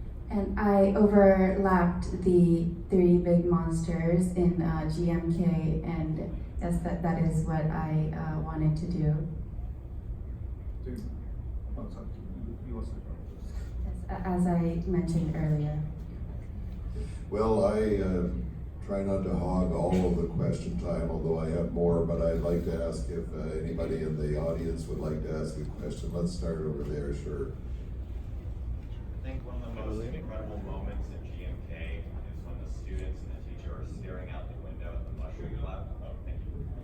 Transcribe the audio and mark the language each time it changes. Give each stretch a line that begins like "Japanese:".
English: And I overlapped the three big monsters in GMK, and yes, that is what I wanted to do.
Japanese: というさっき言わせたことです。
English: As I mentioned earlier. Well, I try not to hog all of the question time, although I have more, but I'd like to ask if anybody in the audience would like to ask a question. Let's start over there, sure. I think one of the most incredible moments in GMK is when the students and the teacher are staring out the window at the mushroom cloud. Oh, thank you.